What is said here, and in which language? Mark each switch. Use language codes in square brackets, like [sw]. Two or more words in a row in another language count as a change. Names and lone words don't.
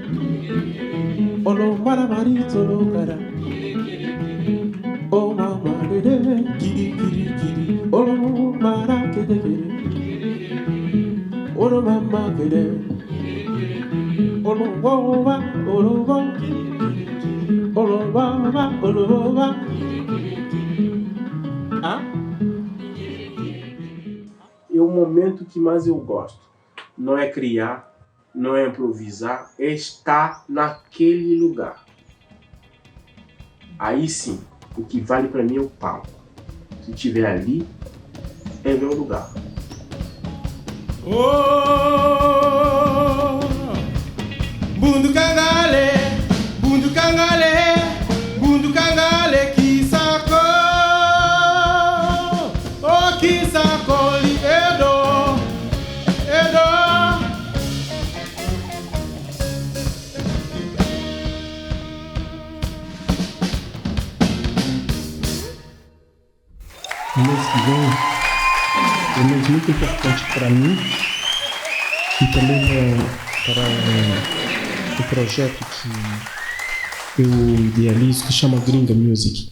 [pt] Olo mara marito lo cara. Oh mama de kiri, kiri, kiri, olo mara que de kiri. Olo mama que de. Olo wa, olo wa, olo wa, olo wa. Ah? E o momento que mais eu gosto não é criar, não é improvisar, é estar naquele lugar. Aí sim, o que vale para mim é o palco. Se estiver ali, é meu lugar. Oh, bundu kangale, bundu kangale, bundu kangale kisako, oh kisako li edo, edo. O mês que vem é um mês muito importante para mim e também para o projeto que eu idealizo, que chama Gringa Music.